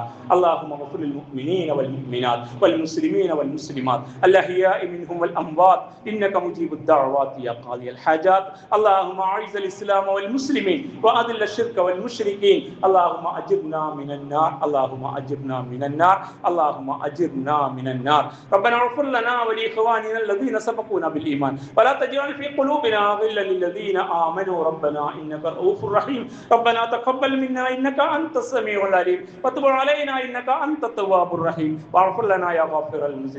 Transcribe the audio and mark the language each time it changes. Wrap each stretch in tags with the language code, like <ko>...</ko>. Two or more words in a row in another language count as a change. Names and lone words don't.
<ar>اللهم اغفر للمؤمنين والمؤمنات والمسلمين والمسلمات الأحياء منهم والأموات إنك مجيب الدعوات يا قاضي الحاجات. اللهم أعز الإسلام والمسلمين وأذل الشرك والمشركين. اللهم أجرنا من النار. اللهم أجرنا من النار. അല്ലാഹുമ്മ അജിർനാ മിനൻ നാർ. اللهم أجرنا من النار. ربنا اغفر لنا ولإخواننا الذين سبقونا بالإيمان ولا تجعل في قلوبنا غلا للذين آمنوا ربنا إنك رؤوف رحيم. ربنا تقبل منا إنك أنت السميع العليم وتب علينا إنك أنت التواب الرحيم واغفر لنا يا غافر المذنبين.</ar>